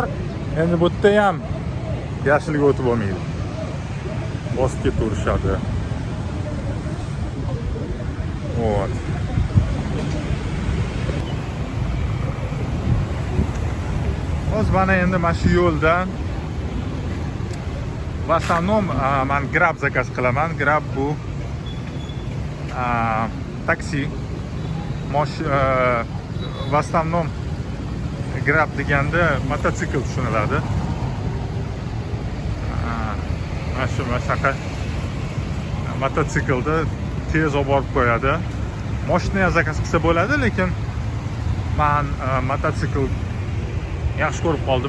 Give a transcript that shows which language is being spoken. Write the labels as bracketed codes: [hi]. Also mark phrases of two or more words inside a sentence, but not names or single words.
[uz] Endi bu yerda ham yaxshilik o'tib bo'lmaydi. Bosib ketaverishadi. Вот. Hozir mana endi mana shu yo'ldan [ru] в основном [uz] men Grab zakaz qilaman. Grab bu taksi. [ru] В основном [uz] Grab deganda mototsikl tushuniladi. Mana shunaqa mototsiklda tez olib borib qo'yadi. Mashina ham zakaz qilsa bo'ladi, lekin men mototsikl yaxshi ko'rib qoldim.